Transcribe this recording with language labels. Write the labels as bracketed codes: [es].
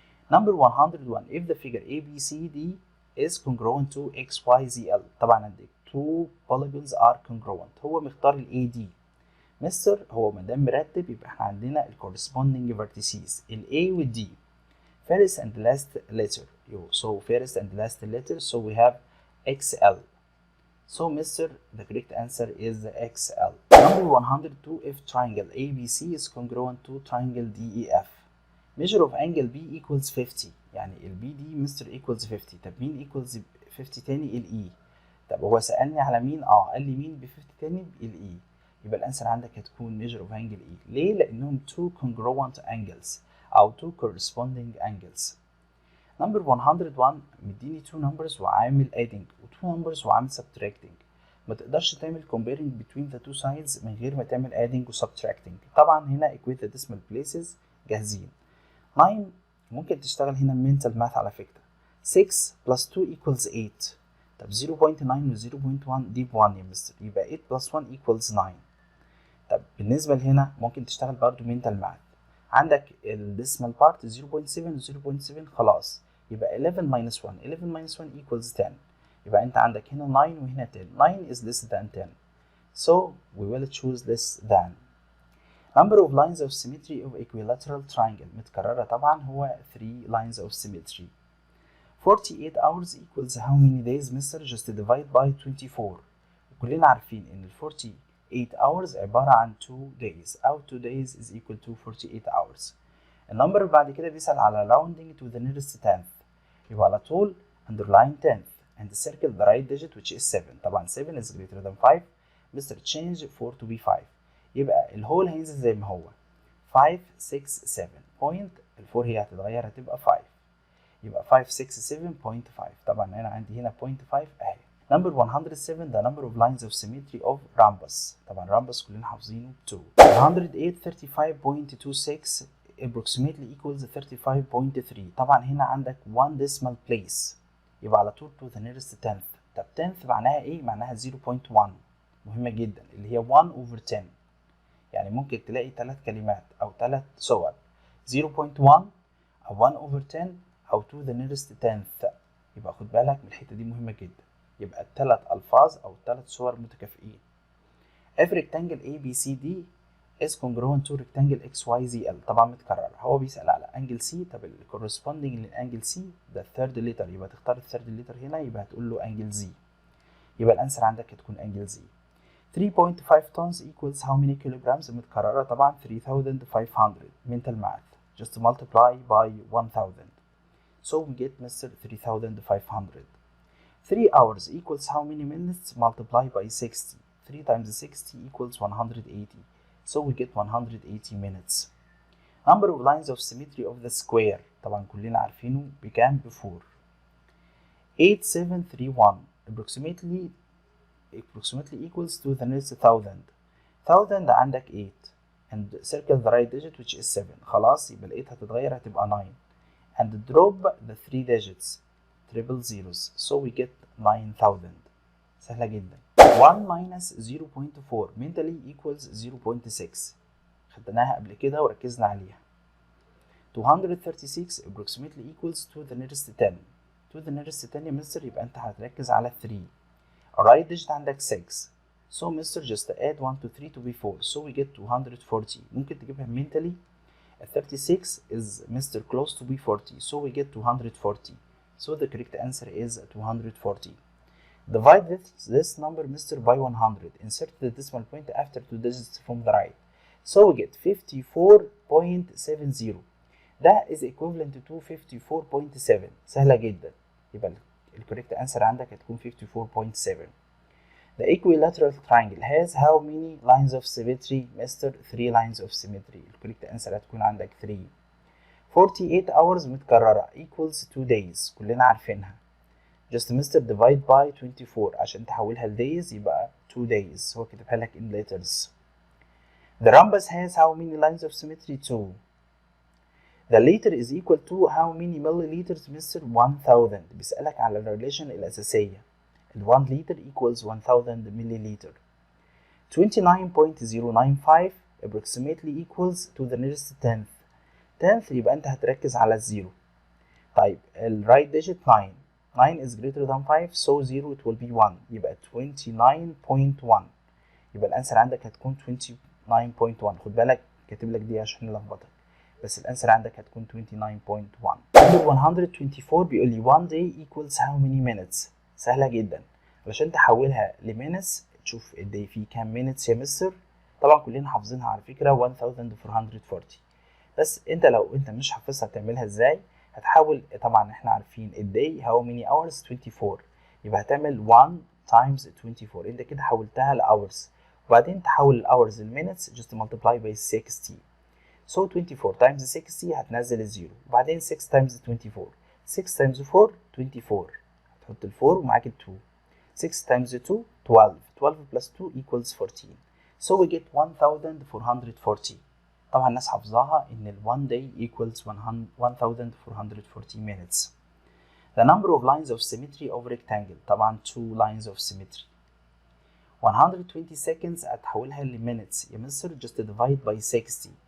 [en] Number 101 if the figure ABCD is congruent to XYZL [ar] طبعا عندك [en] two polygons are congruent [ar] هو مختار ال [en] AD mister [ar] هو مادام مرتب يبقى احنا عندنا ال [en] corresponding vertices ال A وال D first and last letter so first and last letter so we have XL so mister the correct answer is XL. Number 102 if triangle ABC is congruent to triangle DEF measure of angle B equals 50 يعني ال BD mister equals 50. [ar] طب مين equals 50 تاني؟ ال E. طب هو سألني على مين؟ قال لي مين ب 50 تاني؟ ال E. يبقى الانسر عندك هتكون [en] measure of angle E. [ar] ليه؟ لأنهم [en] two congruent angles أو two corresponding angles. Number 101 [ar] مديني [en] two numbers وعامل adding و two numbers وعامل subtracting. [ar] ما تقدرش تعمل [en] comparing between the two sides [ar] من غير ما تعمل [en] adding و subtracting. [ar] طبعا هنا [en] equate the decimal places جاهزين. [ar] 9 ممكن تشتغل هنا [en] mental math [ar] على فكرة. [en] 6 plus 2 equals 8. [ar] طب 0.9 و 0.1 دي ب 1 يا مستر يبقى [en] 8 plus 1 equals 9. [ar] طب بالنسبة لهنا ممكن تشتغل برضو [en] mental math. [ar] عندك ال [en] decimal part 0.7 و 0.7 [ar] خلاص يبقى [en] 11 minus 1 11 minus 1 equals 10 [ar] يبقى انت عندك هنا 9 وهنا 10 [en] 9 is less than 10 so we will choose less than. Number of lines of symmetry of equilateral triangle [ar] متكررة طبعا هو [en] 3 lines of symmetry. 48 hours equals how many days mister just divide by 24 [ar] وكلنا عارفين ان ال [en] 48 hours عبارة عن 2 days أو 2 days is equal to 48 hours. [ar] النمبر بعد كده بيسأل على [en] rounding to the nearest tenth [ar] يبقى على طول [en] underline tenth and circle the right digit which is 7. [ar] طبعا [en] 7 is greater than 5 mister change 4 to be 5 [ar] يبقى الهول هينزل زي ما هو 5 6 7 [en] point [ar] ال 4 هي هتتغير هتبقى 5 يبقى 5 6 7.5 طبعا انا عندي هنا 0.5 اهي. [en] Number 107 the number of lines of symmetry of rhombus [ar] طبعا [en] rhombus [ar] كلنا حافظينه [en] 2. 108 35.26 approximately equals 35.3 [ar] طبعا هنا عندك [en] 1 decimal place [ar] يبقى على طول [en] to the nearest tenth. [ar] طب tenth معناها ايه؟ معناها 0.1 مهمة جدا اللي هي [en] 1 over 10 [ar] يعني ممكن تلاقي 3 كلمات أو 3 صور 0.1 أو [en] 1 over 10 [ar] أو [en] to the nearest 10th. [ar] يبقى خد بالك من الحتة دي مهمة جدا. يبقى الثلاث ألفاظ أو الثلاث صور متكافئين. [en] if rectangle ABCD is congruent to rectangle XYZL [ar] طبعا متكرر. هو بيسأل على [en] angle C. [ar] طب ال corresponding للانجل C ده الثيرد ليتر، يبقى تختار الثيرد ليتر هنا، يبقى هتقول له [en] angle Z. [ar] يبقى الانسر عندك هتكون [en] angle Z. 3.5 tons equals how many kilograms؟ [ar] متكررة طبعا [en] 3500. mental math just multiply by 1000. so we get Mr. 3500. 3 hours equals how many minutes? multiply by 60. 3 times 60 equals 180. so we get 180 minutes. number of lines of symmetry of the square [ar] طبعا كلنا عارفينه بكام؟ ب4. [en] 8731 approximately equals to the nearest 1000. 1000 [ar] عندك [en] 8 and circle the right digit which is 7. [ar] خلاص يبقى ال 8 هتتغير هتبقى 9 [en] and drop the 3 digits triple zeros so we get 9000. [ar] سهلة جدا. [en] 1 minus 0.4 mentally equals 0.6. [ar] خدناها قبل كده وركزنا عليها. [en] 236 approximately equals to the nearest 10. to the nearest 10 [ar] يا مستر يبقى انت هتركز على 3. [en] right digit عندك 6 so Mr. just add 1 to 3 to be 4 so we get 240. [ar] ممكن تجيبها mentally. [en] 36 is Mr. close to be 40 so we get 240. so the correct answer is 240. divide this number Mr. by 100. insert the decimal point after 2 digits from the right so we get 54.70. ده is equivalent to 54.7. [ar] سهلة جدا. يبقى ال [en] correct answer [ar] عندك هتكون 54.7. [en] The equilateral triangle has how many lines of symmetry? Mr. 3 lines of symmetry. [ar] ال [en] correct answer [ar] هتكون عندك 3. [en] 48 hours متكررة equals 2 days. [ar] كلنا عارفينها. just Mr. [en] divide by 24 [ar] عشان تحولها ل days يبقى [en] 2 days. [ar] هو كتبها لك [en] in letters. The rhombus has how many lines of symmetry? 2. The liter is equal to how many milliliters Mr. 1000. [ar] بيسألك على [en] الريليشن [ar] الأساسية. [en] 1 liter equals 1000 milliliter. 29.095 approximately equals to the nearest 10th. [ar] 10th يبقى أنت هتركز على الزيرو. [en] طيب ال right digit 9. 9 is greater than 5 so 0 it will be 1 [ar] يبقى 29.1. يبقى الأنسر عندك هتكون 29.1. خد بالك كاتب لك دي عشان نلخبطك بس الأنسر عندك هتكون 29.1. [en] number 124 [ar] بيقول لي [en] 1 day equals how many minutes. [ar] سهلة جدا. علشان تحولها لمينتس تشوف الداي فيه كام مينتس يا مستر. طبعا كلنا حافظينها على فكرة 1440. بس انت لو انت مش حافظها تعملها ازاي؟ هتحول طبعا احنا عارفين الداي [en] how many hours 24 [ar] يبقى هتعمل [en] 1 times 24. [ar] انت كده حولتها لhours وبعدين تحول الhours لمينتس [en] just multiply by 60. so 24 times 60 [ar] هتنزل الزيرو وبعدين [en] 6 times 24. 6 times 4 24 [ar] هتحط ال 4 ومعاك ال 2. [en] 6 times 2 12. 12 plus 2 equals 14. so we get 1440. [ar] طبعا الناس حافظاها ان ال [en] 1 day equals 1440 minutes. The number of lines of symmetry of rectangle [ar] طبعا [en] 2 lines of symmetry. 120 seconds [ar] هتحولها ل [en] minutes [ar] يا مستر [en] just divide by 60.